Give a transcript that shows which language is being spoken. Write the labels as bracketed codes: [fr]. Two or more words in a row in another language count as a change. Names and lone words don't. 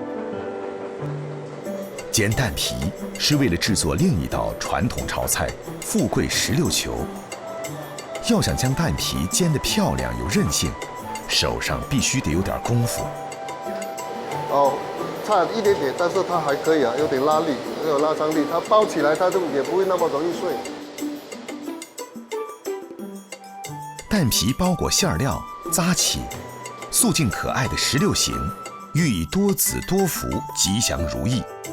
[zh] 煎蛋皮是為了製作另一道傳統潮菜富貴16球。要想將蛋皮煎得漂亮有韌性，手上必須得有點功夫。哦，差一點點，但是它還可以啊，有點拉力，有拉張力，它包起來它就也不會那麼容易碎。蛋皮包裹餡料紮起，素淨可愛的16形， 寓意多子多福、吉祥如意。